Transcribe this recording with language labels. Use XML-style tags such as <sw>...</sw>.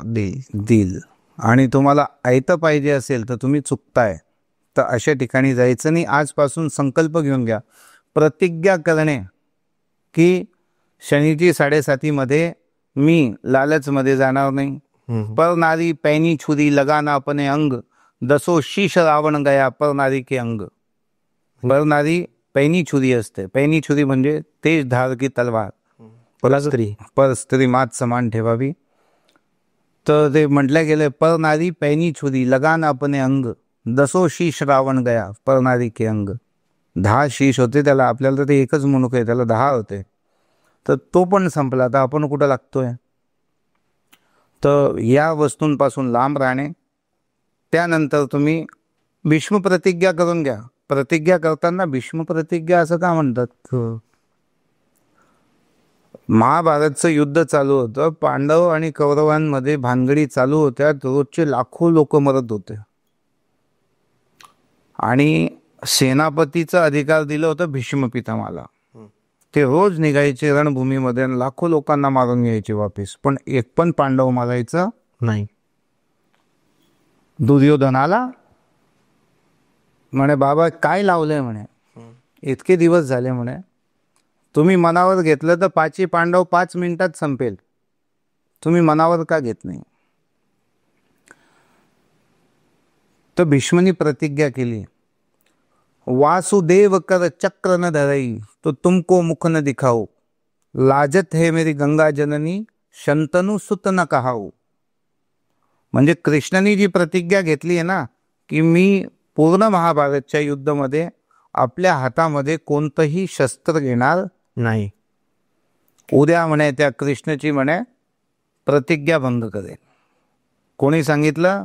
<mr>देईल. आणि तुम्हाला ऐतं पाहिजे असेल तर तुम्ही चुकताय, तर अशा ठिकाणी जायचं नाही. आजपासून संकल्प घेऊन घ्या, प्रतिज्ञा करणे की शनीची 7.5 मी लालचमध्ये जाणार नाही.</mr> <hi>पर नारी पैनी छुरी लगाना अपने अंग, दसो शीश रावण गया पर नारी के अंग. पर नारी पैनी छुरी</hi> <mr>असते. पैनी छुरी म्हणजे</mr> <hi>तेज धार की तलवार.</hi> <mr>पर स्त्री मात समान ठेवावी. तर ते म्हटलं गेलं,</mr> <hi>पर नारी पैनी छुरी लगाना अपने अंग, दसो शीश रावण गया पर नारी के अंग.</hi> <mr>10 शीश होते त्याला, आपल्याला तर ते एकच मुनुक आहे, त्याला 10 होते. तर तो पण संपला, तर आपण कुठं लागतोय. तर या वस्तूंपासून लांब राहणे. त्यानंतर तुम्ही भीष्म प्रतिज्ञा करून घ्या. प्रतिज्ञा करताना भीष्म प्रतिज्ञा असं का म्हणतात? महाभारतचं युद्ध चालू होतं, पांडव आणि कौरवांमध्ये भानगडी चालू होत्या, रोजचे लाखो लोक मरत होते. आणि सेनापतीचा अधिकार दिलं होतं भीष्म पितामहाला. ते रोज निघायचे रणभूमीमध्ये, लाखो लोकांना मारून घ्यायचे वापिस, पण एक पण पांडव मारायचं नाही. दुर्योधनाला म्हणे, बाबा काय लावलंय म्हणे, इतके दिवस झाले म्हणे, तुम्ही मनावर घेतलं तर 5 पांडव 5 मिनिटात संपेल, तुम्ही मनावर का घेत नाही? तर भीष्मनी प्रतिज्ञा केली,</mr> <hi>वासुदेव कर चक्र न धरई तो तुमको मुख न दिखाओ, लाजत है मेरी गंगा जननी शंतनु सुत न कहाओ.</hi> <mr>म्हणजे कृष्णाने जी प्रतिज्ञा घेतली आहे ना, की मी पूर्ण महाभारतच्या युद्धामध्ये आपल्या हातामध्ये कोणतंही शस्त्र घेणार नाही. उद्या म्हणे त्या कृष्णाची म्हणे प्रतिज्ञा भंग करेल. कोणी सांगितलं?</mr>